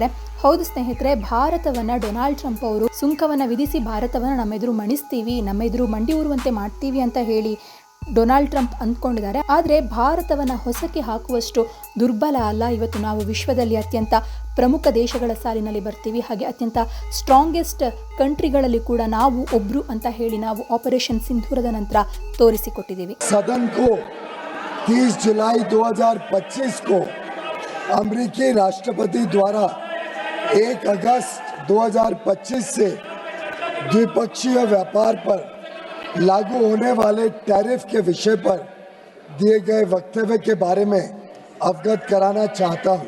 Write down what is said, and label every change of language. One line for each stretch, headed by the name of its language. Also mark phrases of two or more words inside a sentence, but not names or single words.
Kannada: ಹೌದು ಸ್ನೇಹಿತರೆ, ಭಾರತವನ್ನು ಡೊನಾಲ್ಡ್ ಟ್ರಂಪ್ ಅವರು ಸುಂಕವನ್ನು ವಿಧಿಸಿ ಭಾರತವನ್ನು ನಮ್ಮೆದುರು ಮಣಿಸ್ತೀವಿ, ನಮ್ಮೆದುರು ಮಂಡಿ ಊರುವಂತೆ ಮಾಡ್ತೀವಿ ಅಂತ ಡೊನಾಲ್ಡ್ ಟ್ರಂಪ್ ಅಂದ್ಕೊಂಡಿದ್ದಾರೆ. ಆದರೆ ಭಾರತವನ್ನು ಹೊಸಕಿ ಹಾಕುವಷ್ಟು ದುರ್ಬಲ ಅಲ್ಲ. ಇವತ್ತು ನಾವು ವಿಶ್ವದಲ್ಲಿ ಅತ್ಯಂತ ಪ್ರಮುಖ ದೇಶಗಳ ಸಾಲಿನಲ್ಲಿ ಬರ್ತೀವಿ. ಹಾಗೆ ಅತ್ಯಂತ
English: strongest countries
Kannada: ಕೂಡ ನಾವು ಒಬ್ರು ಅಂತ ನಾವು ಆಪರೇಷನ್ ಸಿಂಧೂರದ ನಂತರ ತೋರಿಸಿಕೊಟ್ಟಿದ್ದೀವಿ.
Hindi: सदन को 30 जुलाई 2025 को अमेरिकी राष्ट्रपति द्वारा 1 अगस्त 2025 से द्विपक्षीय व्यापार पर लागू होने वाले टैरिफ के विषय पर दिए गए वक्तव्य के बारे में अवगत कराना चाहता हूं।